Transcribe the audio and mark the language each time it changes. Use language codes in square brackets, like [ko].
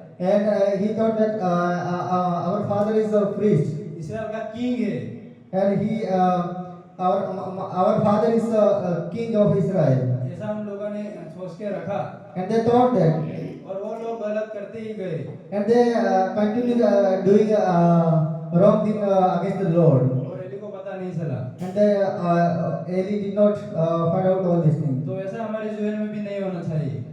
[en] And he thought that our father is a priest. [hi] इस्राएल का king है, [en] And our father is a king of Israel. [hi] ऐसा हम लोगों ने सोच के रखा [en] And they thought that. [hi] और वो लोग गलत करते ही गए। [en] And they continued doing wrong thing against the Lord. [hi] और एली को पता नहीं चला। [en] And Eli did not find out all these things. [hi] तो ऐसा हमारे जीवन में भी नहीं होना चाहिए।